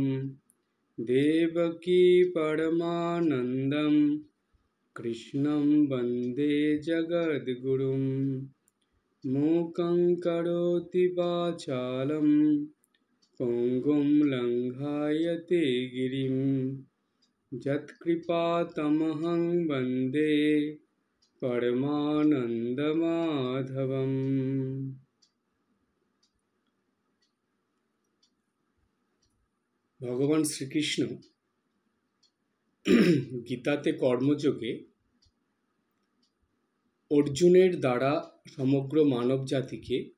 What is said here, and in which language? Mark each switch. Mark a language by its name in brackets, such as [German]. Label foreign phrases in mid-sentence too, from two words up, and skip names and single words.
[Sanskrit] देवकी परमानन्दं कृष्णं वन्दे जगद्गुरुं मूकं करोति वाचालं पङ्गुं लङ्घयते गिरिं यत्कृपातमहं वन्दे परमानन्दमाधवम्। [Bangla] ভগবান শ্রীকৃষ্ণ গীতাতে কর্মযোগে অর্জুনের দ্বারা সমগ্র মানব জাতিকে